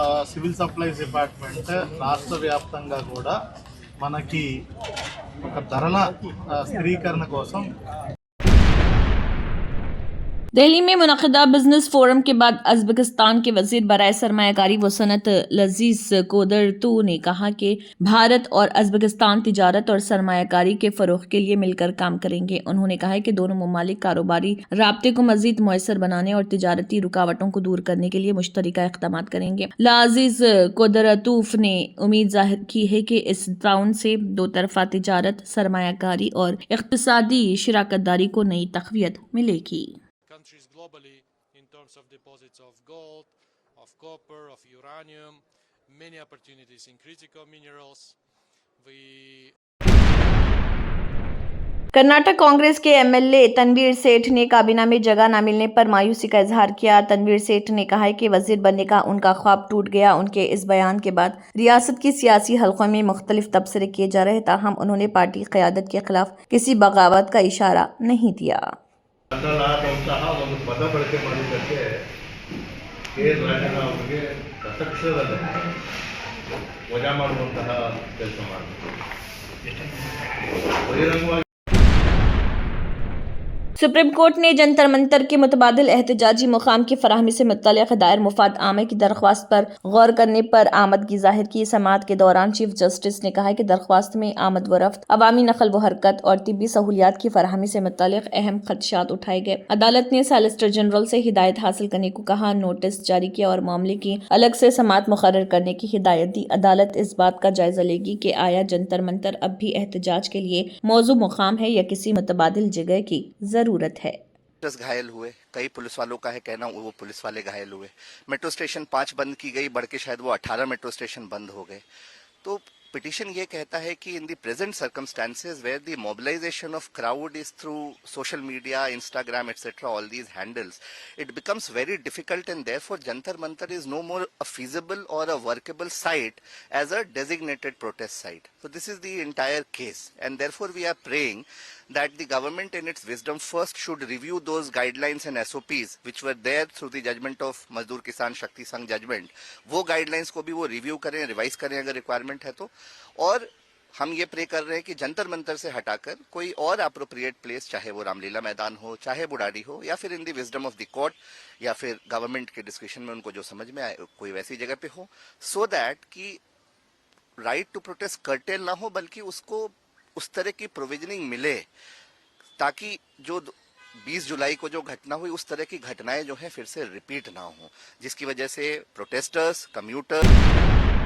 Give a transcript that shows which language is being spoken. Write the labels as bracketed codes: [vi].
[te] Civil supplies department రాష్ట్ర వ్యాప్తంగా కూడా మనకి ఒక ధరల స్థిరీకరణ కోసం [hi] दिल्ली में मुनक़िदा बिजनेस फोरम के बाद उज़्बेकिस्तान के वजीर बराए सरमायाकारी व सनत लजीज कोदरतू ने कहा कि भारत और उज़्बेकिस्तान तिजारत और सरमायाकारी के फ़रोग़ के लिए मिलकर काम करेंगे। उन्होंने कहा कि दोनों ममालिक कारोबारी राब्ते को मज़ीद मुयस्सर बनाने और तिजारती रुकावटों को दूर करने के लिए मुश्तरका इक़दाम करेंगे। लजीज कोदरतूफ ने उम्मीद ज़ाहिर की है कि इस ताउन से दो तरफ़ा तिजारत, सरमायाकारी और इक़्तिसादी शराकतदारी को नई तक़वियत मिलेगी। [en] Countries globally in terms of deposits of gold, of copper, of uranium, many opportunities in critical minerals. [hi] Karnataka Congress के एमएलए तनवीर सेठ ने काबीना में जगह न मिलने पर मायूसी का इजहार किया। तनवीर सेठ ने कहा है कि वजीर बनने का उनका ख्वाब टूट गया। उनके इस बयान के बाद रियासत की सियासी हलकों में मुख्तलिफ तबसरे किए जा रहे, ताहम उन्होंने पार्टी क़यादत के खिलाफ किसी बगावत का इशारा नहीं दिया। [kn] ಮಂಡಲಾದಂತಹ ಒಂದು ಪದ ಬಳಕೆ ಮಾಡಿದ್ದಕ್ಕೆ ರಾಜನ ಅವರಿಗೆ ತಕ್ಷಣದಲ್ಲೇ ವಜಾ ಮಾಡುವಂತಹ ಕೆಲಸ ಮಾಡಿದ್ರು। ಬಹಿರಂಗವಾಗಿ [hi] सुप्रीम कोर्ट ने जंतर मंतर के मुतबादिल एहतजाजी मुकाम की फराहमी से मुतल्लिक़ दायर मुफाद आमे की दरख्वास्त पर गौर करने पर आमदगी ज़ाहिर की। समाअत के दौरान चीफ जस्टिस ने कहा कि दरख्वास्त में आमद व रफ्त, अवामी नकल व हरकत और तिब्बी सहूलियात की फराहमी से मुतल्लिक़ अहम खदशात उठाए गए। अदालत ने सॉलिसिटर जनरल से हिदायत हासिल करने को कहा, नोटिस जारी किया और मामले की अलग से समाअत मुकर्रर करने की हिदायत दी। अदालत इस बात का जायजा लेगी कि आया जंतर मंतर अब भी एहतजाज के लिए मौजू मुकाम है या किसी मुतबादिल जगह की जरूरत है। घायल हुए, कई पुलिस वालों का है कहना वो पुलिस वाले घायल हुए। मेट्रो स्टेशन 5 बंद की गई, बढ़ के शायद वो 18 मेट्रो स्टेशन बंद हो गए। तो पिटिशन ये कहता है कि [en] In the present circumstances where the mobilisation of crowd is through social media, Instagram etcetera, all these handles, it becomes very difficult and therefore Jantar Mantar is no more a feasible or a workable site as a designated protest site. So this is the entire case, and therefore we are praying that the government in its wisdom first should review those guidelines and SOPs which were there through the judgment of Mazdoor Kisan Shakti Sangh judgment. [hi] वो guidelines को भी वो review करें, revise करें अगर requirement है तो। और हम ये प्रे कर रहे हैं कि जंतर मंतर से हटाकर कोई और अप्रोप्रिएट प्लेस, चाहे वो रामलीला मैदान हो, चाहे बुढ़ाड़ी हो, या फिर [en] in the wisdom of the court, [hi] या फिर गवर्नमेंट के डिस्कशन में उनको जो समझ में आए कोई वैसी जगह पे हो, सो दैट कि राइट टू प्रोटेस्ट कर्टेल ना हो, बल्कि उसको उस तरह की प्रोविजनिंग मिले ताकि जो 20 जुलाई को जो घटना हुई उस तरह की घटनाएं जो है फिर से रिपीट ना हो, जिसकी वजह से प्रोटेस्टर्स, कम्यूटर्स।